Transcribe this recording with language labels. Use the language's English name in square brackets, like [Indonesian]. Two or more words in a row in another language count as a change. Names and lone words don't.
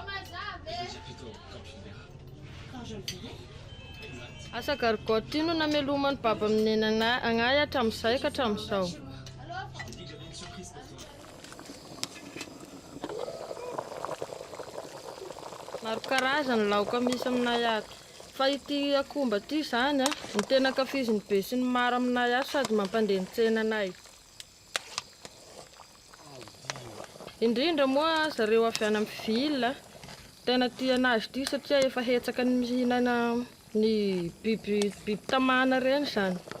[French] Je veux dire plutôt quand tu le verras. Quand je le verrai. Exact. [Malagasy] Asa gargotino namelomany baba amin'ny nenana agnahy hatramin'izay ka hatramin'izao. [French] Je t'ai dit que j'avais une surprise pour toi. [Malagasy] Maro karazany laoka misy aminay ato. Fa ity akomba ty zany ny tena kafiziny be sy ny maro aminay ato sady mampandeha ny tsenanay. Indrindra moa zareo avy any amin'ny ville tena tia anazy ty satria efa hetsaka ny mihinana ny biby tamana reny zany.